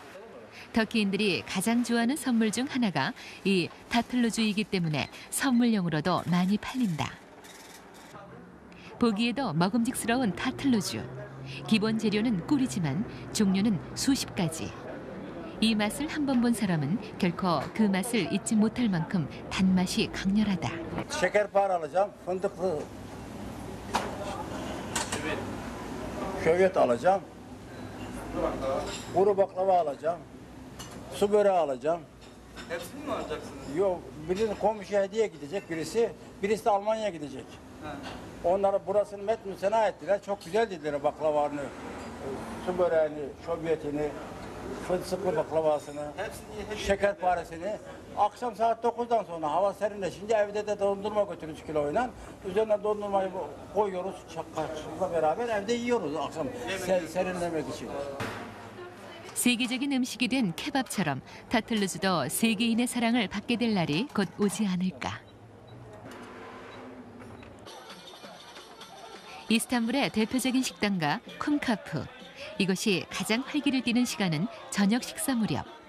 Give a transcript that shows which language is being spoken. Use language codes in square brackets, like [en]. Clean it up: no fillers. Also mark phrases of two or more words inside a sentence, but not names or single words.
[ko] 터키인들이 가장 좋아하는 선물 중 하나가 이 타틀루즈이기 때문에 선물용으로도 많이 팔린다. 보기에도 먹음직스러운 타틀루즈. 기본 재료는 꿀이지만 종류는 수십 가지. 이 맛을 한 번 본 사람은 결코 그 맛을 잊지 못할 만큼 단맛이 강렬하다. [tr] Şekerpare alacağım, fındıklı şöbiyet alacağım, kuru baklava alacağım, su böreği alacağım. Hepsini mi alacaksınız? Yok, birinin komşuya hediye gidecek birisi de Almanya'ya gidecek. Onları burasını metnusena ettiler, çok güzel dediler baklavarını, su böreğini, şöbiyetini, fındıklı baklavasını, şekerparesini. Akşam saat 9'dan sonra hava serinleşince evde de dondurma götürüyoruz kiloyla. Üzerine dondurmayı koyuyoruz çakmakla beraber evde yiyoruz akşam serinlemek için. [ko] 세계적인 음식이 된 케밥처럼 타틀루즈도 세계인의 사랑을 받게 될 날이 곧 오지 않을까. 이스탄불의 대표적인 식당가 쿰카프. 이곳이 가장 활기를 띠는 시간은 저녁 식사 무렵.